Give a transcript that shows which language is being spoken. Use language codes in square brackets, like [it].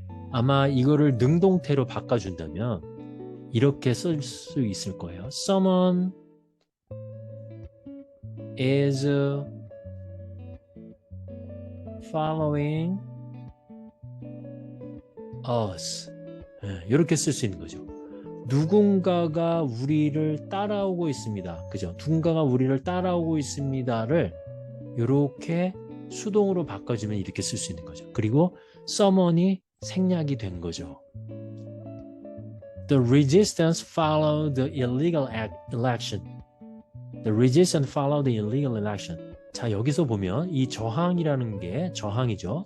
[ko] 아마 이거를 능동태로 바꿔준다면 이렇게 쓸 수 있을 거예요. [en] Someone is following us. [ko] 이렇게 쓸 수 있는 거죠. 누군가가 우리를 따라오고 있습니다. 그죠? 누군가가 우리를 따라오고 있습니다를 이렇게 수동으로 바꿔주면 이렇게 쓸 수 있는 거죠. 그리고 someone이 생략이 된 거죠. [en] The resistance followed the illegal election. The resistance followed the illegal election. [ko] 자, 여기서 보면 이 저항이라는 게 저항이죠.